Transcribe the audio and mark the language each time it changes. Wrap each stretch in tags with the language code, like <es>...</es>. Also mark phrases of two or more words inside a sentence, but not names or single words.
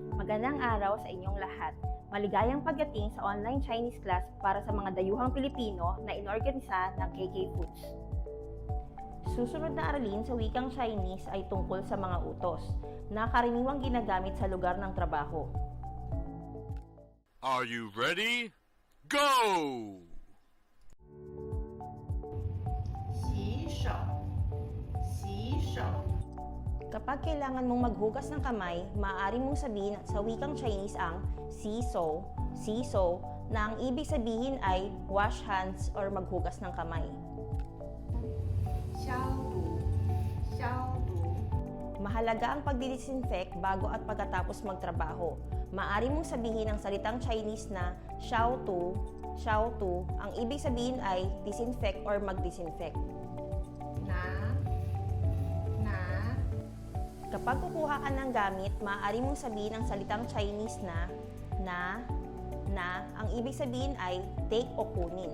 <tl>Magandang araw sa inyong lahat. Maligayang pagdating sa</tl> <en>online Chinese class</en> <tl>para sa mga dayuhang Pilipino na inorganisa ng KK Foods. Susunod na aralin sa wikang Chinese ay tungkol sa mga utos na karaniwang ginagamit sa lugar ng trabaho.</tl> <en>Are you ready? Go!</en> <zh>洗手，洗手，</zh> <tl>Kapag kailangan mong maghugas ng kamay, maaari mong sabihin sa wikang Chinese ang siso, na ang ibig sabihin ay</tl> <en>wash hands</en> <tl>or maghugas ng kamay.</tl> <zh>消毒，消毒，</zh> <tl>Mahalaga ang pagdidisinfect bago at pagkatapos magtrabaho. Maaari mong sabihin ang salitang Chinese na</tl> <zh>消毒,</zh> <tl>ang ibig sabihin ay disinfect or mag-disinfect.</tl> <zh>拿，拿，</zh> <tl>Kapag kukuha ka ng gamit, maaari mong sabihin ang salitang Chinese na, ang ibig sabihin ay take o kunin.</tl>